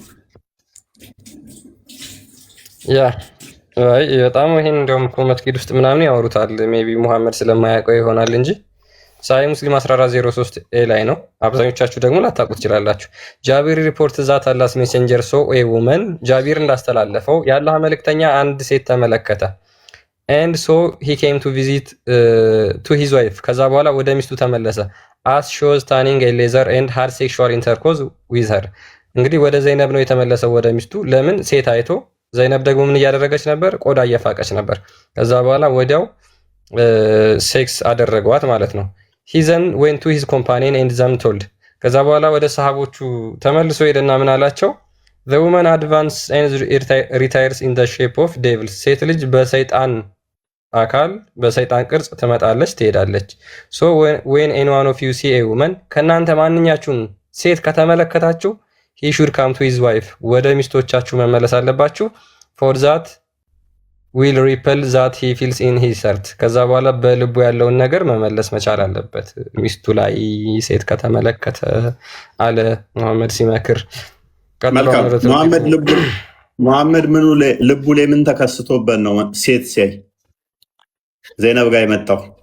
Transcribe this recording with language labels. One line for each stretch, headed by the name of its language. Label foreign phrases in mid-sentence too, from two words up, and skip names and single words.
Amharic: ያ አይ በጣም ይሄን እንደውም እኮ መስጊድ ውስጥ ምናምን ያወሩታል። ሜቢ ሙሐመድ ስለማያውቀው ይሆናል እንጂ ሳይ ሙስሊም 1403 ኤ ላይ ነው። አብዛኞቻችሁ ደግሞ ላታውቁት ትችላላችሁ።
English: Jabir report that Allah's messenger so a woman
Amharic: ጃቢር እንዳስተላለፈው የአላህ መልእክተኛ አንድ ሴት ተመለከተ።
English: and so he came to visit to his wife
Amharic: ከዛ በኋላ ወደ ሚስቱ ተመለሰ።
English: as she was tanning a leather and had sexual intercourse with her
Amharic: እንግዲህ ወደ ዘይነብ ነው የተመለሰው ወደ ሚስቱ። ለምን? ሴት አይቶ። ዘይነብ ደግሞ ምን እያደረገች ነበር? ቆዳ እየፋቀች ነበር። ከዛ በኋላ ወዲያው ሴክስ አደረገዋት ማለት ነው።
English: he then went to his companion and them told
Amharic: ከዛ በኋላ ወደ ሰሃቦቹ ተመልሶ ሄደና ምን አላቸው?
English: the woman advanced and retires in the shape of devil
Amharic: ሴት ልጅ በሰይጣን አካል በሰይጣን ቅርጽ ትመጣለች ትሄዳለች።
English: so when anyone of you see a woman
Amharic: ከናንተ ማንኛችሁን ሴት ከተመለከታችሁ
English: he should come to his wife
Amharic: ወደ ሚስቶቻችሁ መመለስ አለባችሁ።
English: for that will repel that he feels in his heart
Amharic: ከዛ በኋላ በልቡ ያለውን ነገር መመለስ መቻል አለበት ሚስቱ ላይ ሴት ከተመለከተ አለ መሐመድ ሲመክር። መሐመድ ምኑ ልቡ ላይ ምን ተከስቶበት ነው ሴት ሲያይ ዘይነብ ጋር የመጣው?